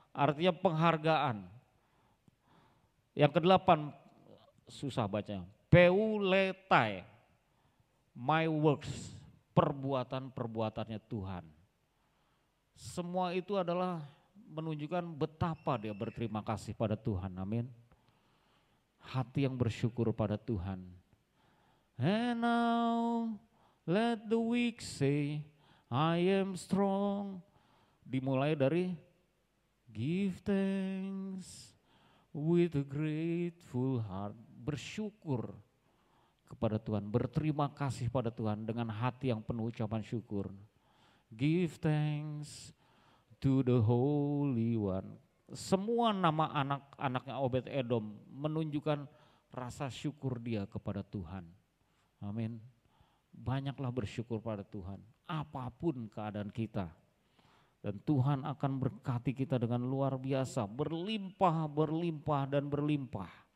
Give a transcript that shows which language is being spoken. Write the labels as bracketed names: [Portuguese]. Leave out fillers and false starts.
[Indonesian] Artinya penghargaan. Yang kedelapan, susah bacanya, Peuletai, [English] my works, [Indonesian] perbuatan-perbuatannya Tuhan. Semua itu adalah menunjukkan betapa dia berterima kasih pada Tuhan, amin. Hati yang bersyukur pada Tuhan. [English] And now let the weak say, I am strong. [Indonesian] Dimulai dari [English] give thanks with a grateful heart. [Indonesian] Bersyukur kepada Tuhan, berterima kasih pada Tuhan dengan hati yang penuh ucapan syukur. [English] Give thanks to the Holy One. [Indonesian] Semua nama anak-anaknya Obed-Edom menunjukkan rasa syukur dia kepada Tuhan. Amin. Banyaklah bersyukur pada Tuhan, apapun keadaan kita. Dan Tuhan akan berkati kita dengan luar biasa, berlimpah, berlimpah, dan berlimpah.